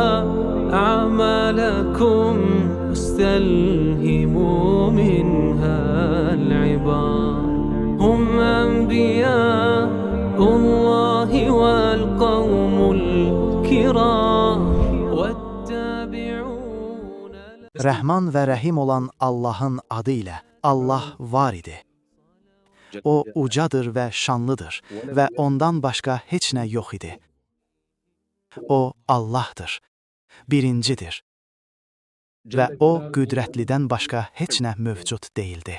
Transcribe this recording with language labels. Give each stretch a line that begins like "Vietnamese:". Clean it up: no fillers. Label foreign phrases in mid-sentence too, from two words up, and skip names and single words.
Arabic: أعمالكم واستلهموا منها العبار هم أنبياء الله والقوم الكرام والتابعون.
Azerbaijani: Rəhman və Rəhim olan Allahın adı ilə Allah var idi. O ucadır və şanlıdır və ondan başqa heç nə yox idi. O Allahdır, birincidir və o qüdrətlidən başqa heç nə mövcud deyildi.